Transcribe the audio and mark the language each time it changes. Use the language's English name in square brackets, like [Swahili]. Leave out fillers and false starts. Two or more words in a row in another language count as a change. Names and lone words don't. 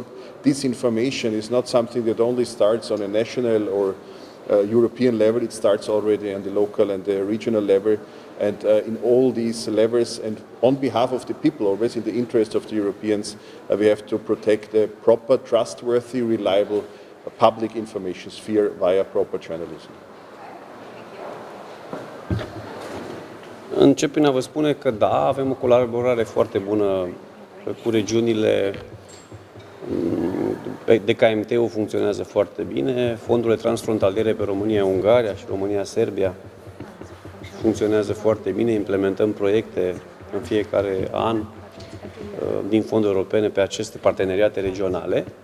[English] Disinformation is not something that only starts on a national or European level, it starts already on the local and the regional level. And in all these levels, and on behalf of the people, always in the interest of the Europeans, we have to protect a proper, trustworthy, reliable public information sphere via proper journalism. [Romanian] Încep prin a vă spune că da, avem o colaborare foarte bună cu regiunile. DKMT-ul funcționează foarte bine, fondurile transfrontaliere pe România-Ungaria și România-Serbia funcționează foarte bine, implementăm proiecte în fiecare an din fonduri europene pe aceste parteneriate regionale.